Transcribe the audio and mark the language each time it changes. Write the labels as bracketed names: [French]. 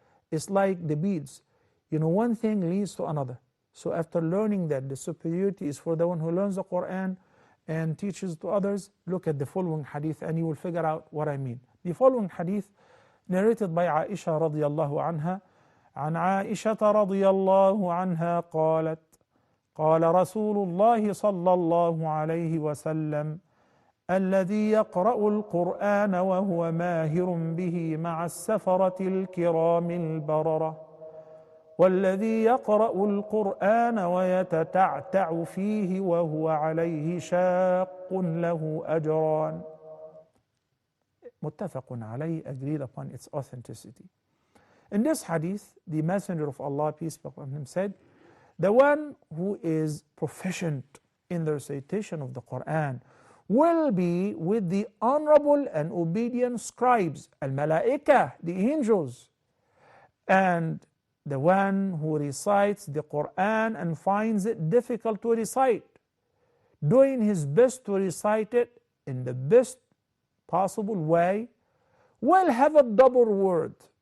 [English] It's like the beads. You know, one thing leads to another. So after learning that the superiority is for the one who learns the Quran and teaches to others, look at the following hadith and you will figure out what I mean. The following hadith narrated by Aisha radiallahu anha. [Arabic] عن عائشة رضي الله عنها قالت قال رسول الله صلى الله عليه وسلم الذي يقرأ القرآن وهو ماهر به مع السفرة الكرام البررة والذي يقرأ القرآن ويتتعتع فيه وهو عليه شاق له أجران. متفق عليه, [English] agreed upon its authenticity. In this hadith, the Messenger of Allah, peace be upon him, said, the one who is proficient in the recitation of the Quran will be with the honorable and obedient scribes, al-malaika, the angels, and the one who recites the Quran and finds it difficult to recite, doing his best to recite it in the best possible way, will have a double reward.